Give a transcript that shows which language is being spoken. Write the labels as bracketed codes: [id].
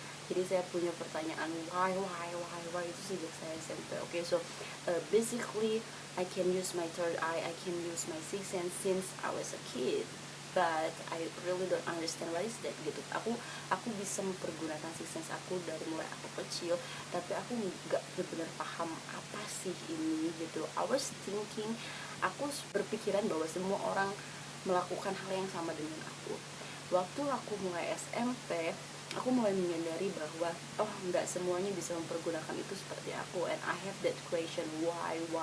[id] Jadi saya punya pertanyaan why itu sejak saya SMP. [en] Okay, so basically I can use my third eye, I can use my sixth sense since I was a kid, but I really don't understand what is that gitu. [id] Aku bisa mempergunakan sixth sense aku dari mulai aku kecil, tapi aku nggak benar-benar paham apa sih ini gitu. [en] I was thinking, [id] aku berpikiran bahwa semua orang melakukan hal yang sama dengan aku. Waktu aku mulai SMP, aku mulai menyadari bahwa nggak semuanya bisa mempergunakan itu seperti aku, [en] and I have that question why.